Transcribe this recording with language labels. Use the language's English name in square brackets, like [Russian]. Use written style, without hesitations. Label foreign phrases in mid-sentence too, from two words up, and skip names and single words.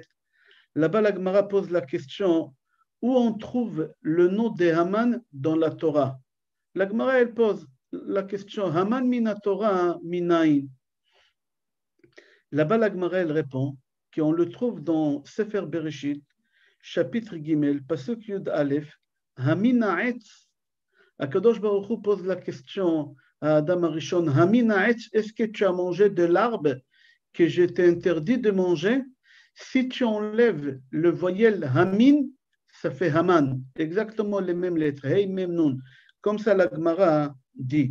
[French] Là-bas, la Gemara pose la question où on trouve le nom de Haman dans la Torah. La Gemara, elle pose la question [Hebrew] המן מן התורה מניין. [French] Là-bas, la Gemara, elle répond qu'on le trouve dans Sefer Bereshit, chapitre Gimel, [Hebrew] פסוק יוד אלף, המן העץ. הקדוש ברוך הוא [French] pose la question à [Hebrew] אדם הראשון, המן העץ, [French] est-ce que tu as mangé de l'arbre que je t'ai interdit de manger? Si tu enlèves le voyelle Hamin, ça fait Haman, exactement les mêmes lettres, [Hebrew] הא מם נון. [French] Comme ça, la Gemara dit.